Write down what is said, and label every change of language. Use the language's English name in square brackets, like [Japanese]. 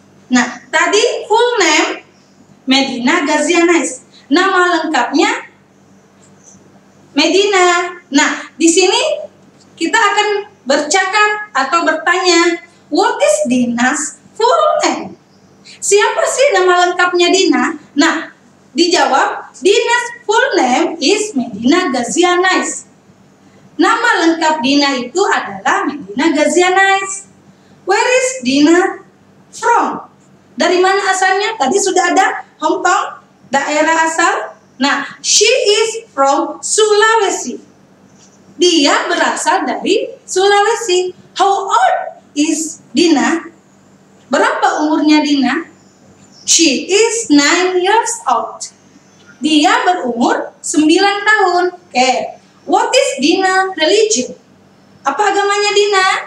[Indonesian] Nah, tadi [English] full name [Indonesian] Medina Gazia Nice. Nama lengkapnya Medina. Nah, di sini kita akan bercakap atau bertanya, [English] what is Dina's full name? [Indonesian] Siapa sih nama lengkapnya Dina? Nah, dijawab, [English] Dina's full name is Medina Gazia Nice. [Indonesian] Nama lengkap Dina itu adalah Medina Gazia Nice. [English] Where is Dina from? [Indonesian] Dari mana asalnya? Tadi sudah ada hometown, daerah asal. [English] Nah, she is from Sulawesi. [Indonesian] Dia berasal dari Sulawesi. [English] How old is Dina? [Indonesian] Berapa umurnya Dina? [English] She is 9 years old. [Indonesian] Dia berumur 9 tahun. Oke. [English] What is Dina religion? [Indonesian] Apa agamanya Dina?